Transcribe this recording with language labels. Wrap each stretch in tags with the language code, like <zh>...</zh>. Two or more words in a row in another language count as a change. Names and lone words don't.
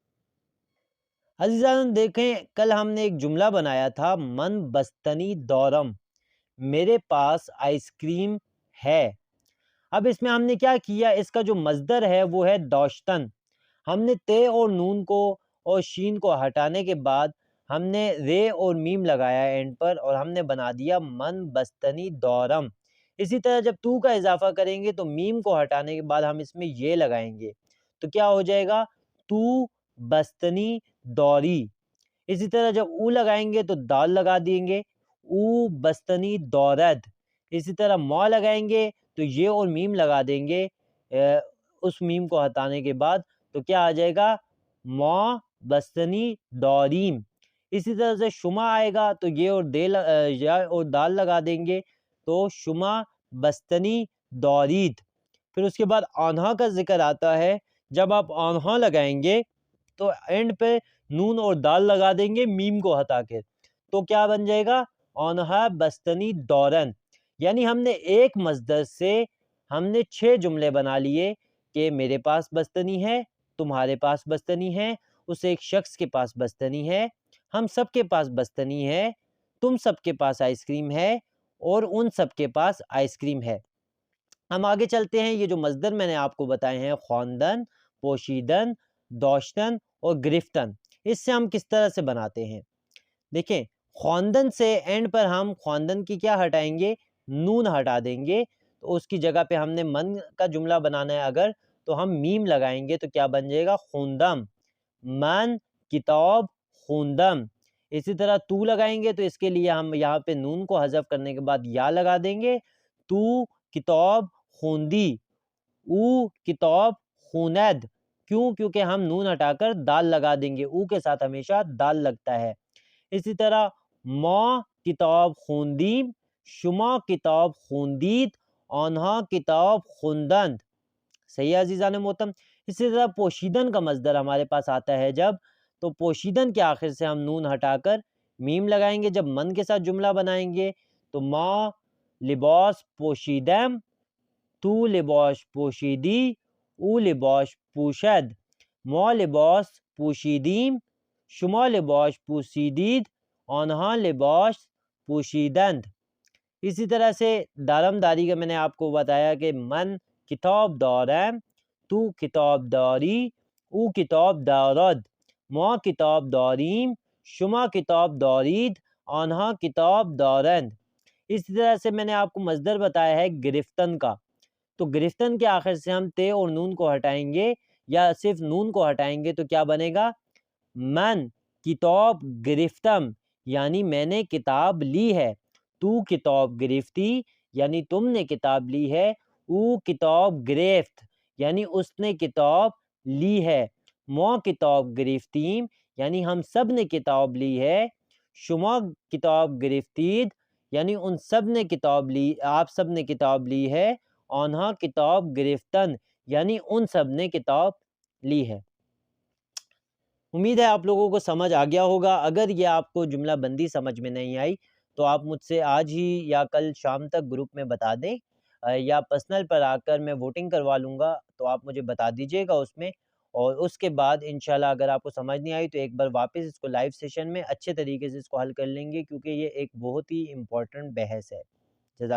<ur>عزیزان دیکھیں، کل ہم نے ایک جملہ بنایا تھا,</ur> <fa>من بستنی دارم,</fa> <ur>میرے پاس آئس کریم ہے. اب اس میں ہم نے کیا کیا، اس کا جو مصدر ہے وہ ہے داشتن. ہم نے تے اور نون کو اور شین کو ہٹانے کے بعد ہم نے رے اور میم لگایا ہے اینڈ پر اور ہم نے بنا دیا</ur> <fa>من بستنی دورم۔</fa> <ur>اسی طرح جب تو کا اضافہ کریں گے تو میم کو ہٹانے کے بعد ہم اس میں یہ لگائیں گے تو کیا ہو جائے گا</ur> <fa>تو بستنی دوری۔</fa> <ur>اسی طرح جب او لگائیں گے تو دال لگا دیں گے</ur> <fa>او بستنی دورد۔</fa> <ur>اسی طرح مو لگائیں گے تو یہ اور میم لگا دیں گے اس میم کو ہٹانے کے بعد تو کیا آ جائے گا</ur> <fa>مو بستنی دوریم۔</fa> <ur>اسی طرح سے شما آئے گا تو یہ اور یا اور دال لگا دیں گے تو</ur> <fa>شما بستنی دورید۔</fa> <ur>پھر اس کے بعد آنہا کا ذکر آتا ہے، جب آپ آنہا لگائیں گے تو اینڈ پہ نون اور دال لگا دیں گے میم کو ہٹا کے تو کیا بن جائے گا</ur> <fa>آنہا بستنی دورن۔</fa> <ur>یعنی ہم نے ایک مصدر سے ہم نے 6 جملے بنا لیے کہ میرے پاس بستنی ہے، تمہارے پاس بستنی ہے، اس ایک شخص کے پاس بستنی ہے، ہم سب کے پاس بستنی ہے، تم سب کے پاس آئس کریم ہے اور ان سب کے پاس آئس کریم ہے۔ ہم آگے چلتے ہیں، یہ جو مصدر میں نے آپ کو بتائے ہیں خواندن، پوشیدن، دوشتن اور گرفتن، اس سے ہم کس طرح سے بناتے ہیں؟ دیکھیں خواندن سے اینڈ پر ہم خواندن کی کیا ہٹائیں گے نون ہٹا دیں گے تو اس کی جگہ پہ ہم نے من کا جملہ بنانا ہے اگر تو ہم میم لگائیں گے تو کیا بن جائے گا خوندم،</ur> <fa>من کتاب خوندم۔</fa> <ur>اسی طرح تو لگائیں گے تو اس کے لیے ہم یہاں پہ نون کو حذف کرنے کے بعد یا لگا دیں گے</ur> <fa>تو کتاب خوندی، او کتاب خوند۔</fa> <ur>کیوں؟ کیونکہ ہم نون ہٹا کر دال لگا دیں گے، او کے ساتھ ہمیشہ دال لگتا ہے۔ اسی طرح</ur> <fa>ما کتاب خوندیم، شما کتاب خوندید، آنها کتاب خوندند۔</fa> <ur>صحیح ہے عزیزان محترم۔ اسی طرح پوشیدن کا مصدر ہمارے پاس آتا ہے جب تو پوشیدن کے آخر سے ہم نون ہٹا کر میم لگائیں گے، جب من کے ساتھ جملہ بنائیں گے تو</ur> <fa>ما لباس پوشیدم، تو لباس پوشیدی، او لباس پوشد، ما لباس پوشیدیم، شما لباس پوشیدید، آنها لباس پوشیدند۔</fa> <ur>اسی طرح سے</ur> <fa>دارم داری</fa> <ur>کا میں نے آپ کو بتایا کہ</ur> <fa>من کتاب دارم، تو کتاب داری، او کتاب دارد، ما کتاب داریم، شما کتاب دارید، آنها کتاب دارند۔</fa> <ur>اسی طرح سے میں نے آپ کو مصدر بتایا ہے گرفتن کا، تو گرفتن کے آخر سے ہم تے اور نون کو ہٹائیں گے یا صرف نون کو ہٹائیں گے تو کیا بنے گا</ur> <fa>من کتاب گرفتم،</fa> <ur>یعنی میں نے کتاب لی ہے،</ur> <fa>تو کتاب گرفتی</fa> <ur>یعنی تم نے کتاب لی ہے،</ur> <fa>او کتاب گرفت</fa> <ur>یعنی اس نے کتاب لی ہے،</ur> <fa>ما کتاب گرفتیم</fa> <ur>یعنی ہم سب نے کتاب لی ہے،</ur> <fa>شما کتاب گرفتید</fa> <ur>یعنی ان سب نے کتاب لی، آپ سب نے کتاب لی ہے،</ur> <fa>آنہا کتاب گرفتن</fa> <ur>یعنی ان سب نے کتاب لی ہے۔ امید ہے آپ لوگوں کو سمجھ آ گیا ہوگا۔ اگر یہ آپ کو جملہ بندی سمجھ میں نہیں آئی تو آپ مجھ سے آج ہی یا کل شام تک گروپ میں بتا دیں، یا پرسنل پر آ کر میں ووٹنگ کروا لوں گا تو آپ مجھے بتا دیجئے گا اس میں، اور اس کے بعد انشاءاللہ اگر آپ کو سمجھ نہیں آئی تو ایک بار واپس اس کو</ur> <en>live session</en> <ur>میں اچھے طریقے سے اس کو حل کر لیں گے، کیونکہ یہ ایک بہت ہی امپورٹنٹ بحث ہے۔</ur>